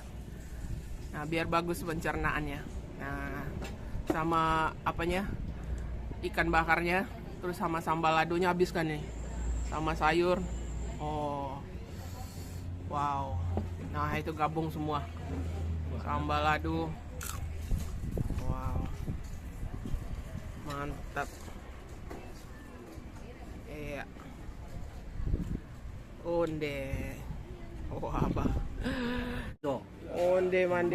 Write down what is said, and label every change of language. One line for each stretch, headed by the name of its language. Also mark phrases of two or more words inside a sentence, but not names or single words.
Indonesian: Nah, biar bagus pencernaannya. Nah, sama apanya? Ikan bakarnya, terus sama
Minangkabau: sambal ladonya
Indonesian: habiskan nih. Sama sayur. Oh. Wow. Nah, itu gabung semua.
Minangkabau: Sambal lado.
Indonesian: Wow. Mantap. Iya. Onde. Oh, apa?
Minangkabau: Onde mande.